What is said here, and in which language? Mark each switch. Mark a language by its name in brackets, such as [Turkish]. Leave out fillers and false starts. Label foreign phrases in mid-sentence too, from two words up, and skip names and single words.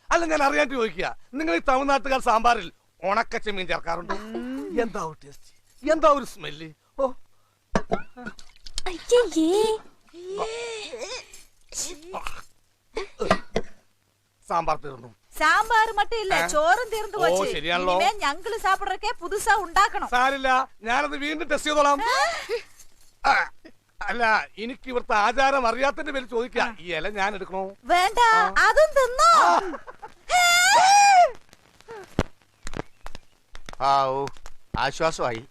[Malayalam] അല്ല ഞാൻ അറിയാണ്ട് ചോദിക്കുക, നിങ്ങൾ ഈ തമിഴ്നാട്ടുകാർ സാമ്പാറിൽ ഉണക്കച്ചെമ്മീൻ ചേർക്കാറുണ്ടോ? എന്താ ഒരു ടേസ്റ്റ്, എന്താ ഒരു സ്മെല്ല്! ഓ, സാമ്പാർ തീർന്നു. [Tamil] சாம்பார் மட்டும் இல்ல சோறும் தீர்ந்து ஓ, போச்சு. சரியானோ? இனிமே ഞങ്ങള് சாப்பிடுறக்கே புதுசா ഉണ്ടാക്കണം. [Malayalam] സാരില്ല, ഞാനത് വീണ്ടും ടെസ്റ്റ് ചെയ്തോളാം. ആ, അല്ല, എനിക്ക് ഇവിടുത്തെ ആചാരം അറിയാത്തതിന്റെ പേര് ചോദിക്കാം, ഈ ഇല ഞാൻ എടുക്കണോ? വേണ്ട, അതും തിന്നോ. ആശ്വാസമായി.